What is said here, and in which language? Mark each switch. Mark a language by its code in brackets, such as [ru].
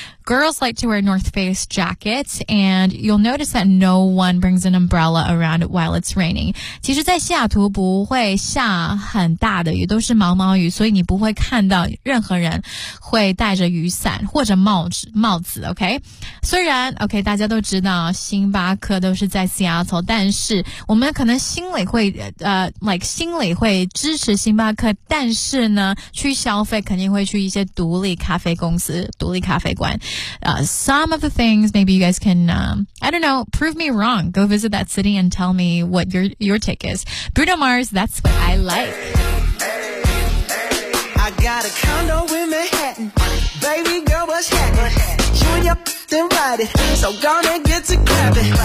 [en] Girls like to wear North Face jackets, and you'll notice that no one brings an umbrella around while it's raining. [zh] 其实在西雅图不会下很大的雨，都是毛毛雨，所以你不会看到任何人会带着雨伞或者帽子 OK? 虽然 OK, 大家都知道星巴克都是在 Seattle, 但是我们可能心里会心里会支持星巴克，但是呢去消费肯定会去一些独立咖啡公司，独立咖啡馆。 [en] Some of the things maybe you guys can, I don't know, prove me wrong. Go visit that city and tell me what your take is. Bruno Mars, That's What I Like. I got a condo in Manhattan. Baby girl, what's happening? You and your then ride it. So gone and get to clapping.